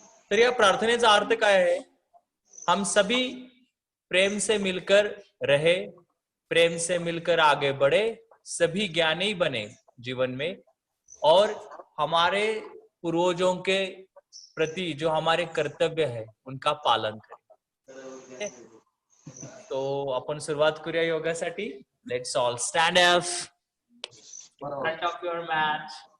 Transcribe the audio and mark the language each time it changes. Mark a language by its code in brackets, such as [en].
[mr] तर या प्रार्थनेचा अर्थ काय आहे? [hi] हम सभी प्रेम से मिलकर रहे, प्रेम से मिलकर आगे बढ़े, सभी ज्ञानी बने जीवन में और हमारे पूर्वजों के प्रति जो हमारे कर्तव्य है उनका पालन करें. [mr] तो आपण सुरुवात करूया योगासाठी. [en] Let's all stand up front of your mat.